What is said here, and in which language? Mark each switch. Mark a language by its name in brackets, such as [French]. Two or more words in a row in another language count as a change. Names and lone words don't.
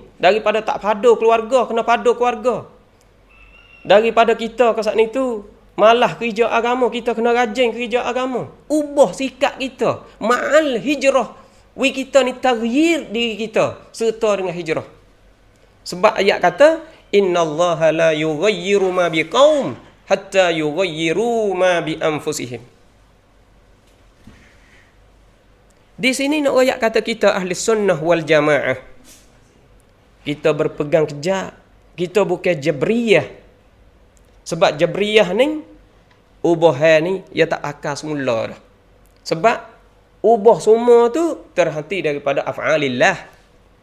[Malay] Daripada tak padu keluarga, kena padu keluarga. Daripada kita ke saat itu malah kerja agama, kita kena rajin kerja agama. Ubah sikap kita. [Arabic] مع الهجرة. [Malay] Kita ni taghyir diri kita serta dengan hijrah. Sebab ayat kata, [Arabic] إن الله لا يغير ما بقوم حتى يغيروا ما بأنفسهم. [Malay] Di sini nak ayat kata kita [Arabic] أهل السنة والجماعة. [Malay] Kita berpegang kejak. Kita bukan Jabriyah. Sebab Jabriyah ni, ubahan ni, ia tak akal semula dah. Sebab, ubah semua tu terhenti daripada af'alillah.